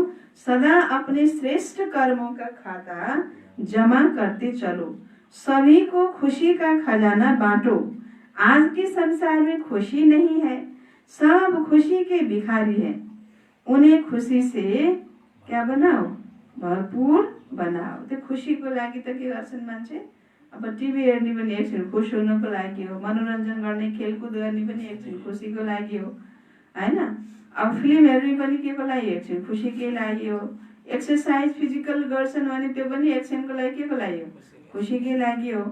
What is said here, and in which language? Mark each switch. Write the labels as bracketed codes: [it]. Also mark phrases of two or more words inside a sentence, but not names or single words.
[hi] सदा अपने श्रेष्ठ कर्मों का खाता जमा करते चलो। सभी को खुशी का खजाना बांटो। आज के संसार में खुशी नहीं है, सब खुशी के भिखारी हैं। उन्हें खुशी से क्या बनाओ, भरपूर बनाओ। [ne] तो खुशी को लागि त के गर्छन् मान्छे, अब टिभी हेर्ने पनि एकछिन खुस हुनको लागि हो, मनोरञ्जन गर्ने खेलकुद गर्ने पनि एकछिन खुसीको लागि हो, हैन। अब फिल्म हेर्ने पनि के को लागि, एकछिन खुसीकै लागि हो। [en] exercise physical [ne] गर्छन् भने त्यो पनि एकछिनको लागि के को लागि हो, खुसीकै लागि हो।